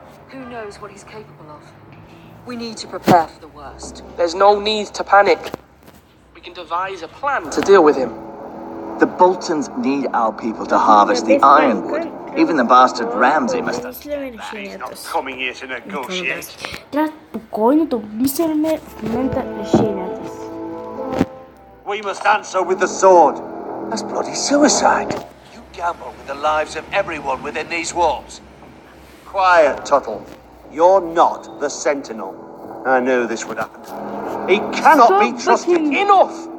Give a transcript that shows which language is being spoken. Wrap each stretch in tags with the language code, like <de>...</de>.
<en>Who knows what he's capable of? We need to prepare for the worst. There's no need to panic. We can devise a plan to deal with him. The Boltons need our people to harvest the ironwood. Even the bastard Ramsay must have... He's not coming here to negotiate.</en> <bg>Трябва спокойно да обмисляме в момента решенията си.</bg> <en>We must answer with the sword. That's bloody suicide. You gamble with the lives of everyone within these walls. Quiet, Tuttle. You're not the Sentinel. I knew this would happen. He cannot be trusted. Enough!</en>